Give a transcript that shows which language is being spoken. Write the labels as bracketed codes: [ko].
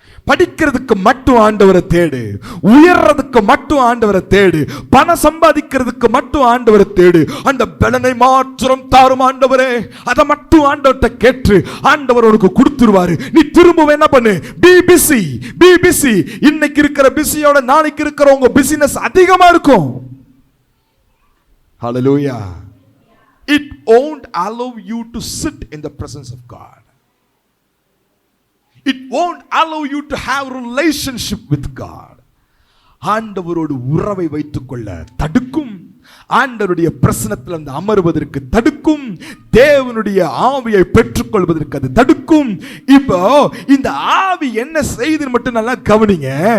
[ta] படிக்கிறதுக்கு மட்டும் ஆண்டவரை தேடு, உயர்றதுக்கு மட்டும் ஆண்டவரை தேடு, பணம் சம்பாதிக்கிறதுக்கு மட்டும் ஆண்டவரை தேடு. அந்த பலனை மாற்றம் தாரும் ஆண்டவரே, அதை மட்டும் ஆண்டவர்கிட்ட கேட்டு ஆண்டவர் உனக்கு கொடுத்துருவாரு. நீ திரும்ப என்ன பண்ணு, பி பிஸி. இன்னைக்கு இருக்கிற பிஸியோட நாளைக்கு இருக்கிற உங்க பிசினஸ் அதிகமா இருக்கும். ஹல்லேலூயா. [en] It won't allow you to sit in the presence of God. It won't allow you to have relationship with God. [ta] ஆண்டவரோடு உறவை வைத்துக் கொள்ள தடுக்கும், ஆண்டவருடைய பிரசன்னத்தில் அந்த அமர்வதற்கு தடுக்கும், தேவனுடைய ஆவியை பெற்றுக்கொள்வதற்கு அது தடுக்கும். இப்போ இந்த ஆவி என்ன செய்து மட்டும் நல்லா கவனிங்க.